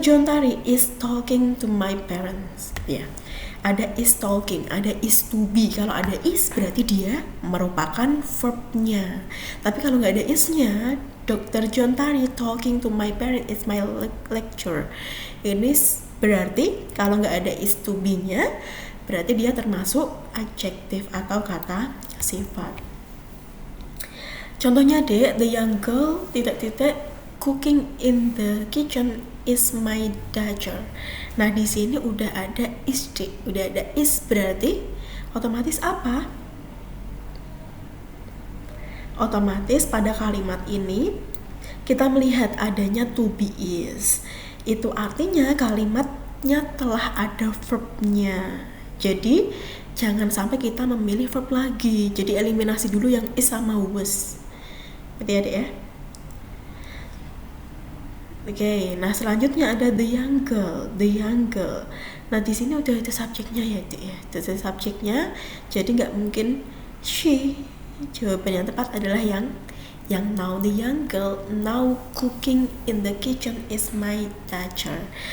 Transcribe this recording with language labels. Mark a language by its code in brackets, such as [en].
[en] John Tari is talking to my parents. Ya. [id] Ada is talking, ada is to be. Kalau ada is berarti dia merupakan verbnya. Tapi kalau nggak ada isnya, [en] Dr. John Tari talking to my parents is my lecture. [id] Ini berarti kalau nggak ada is to be-nya, berarti dia termasuk adjektif atau kata sifat. Contohnya, Dek, [en] the young girl cooking in the kitchen is my daughter. [id] Nah, di sini udah ada is, Dek. Udah ada is berarti otomatis apa? Otomatis pada kalimat ini kita melihat adanya to be is. Itu artinya kalimatnya telah ada verbnya. Jadi jangan sampai kita memilih verb lagi. Jadi eliminasi dulu yang is sama was. Berarti ya, Dek ya. Oke, nah selanjutnya ada the young girl. Nah, di sini udah ada subjeknya ya, Dek ya. Ada subjeknya. Jadi nggak mungkin she. Jawaban yang tepat adalah yang now. [en] The young girl now cooking in the kitchen is my daughter.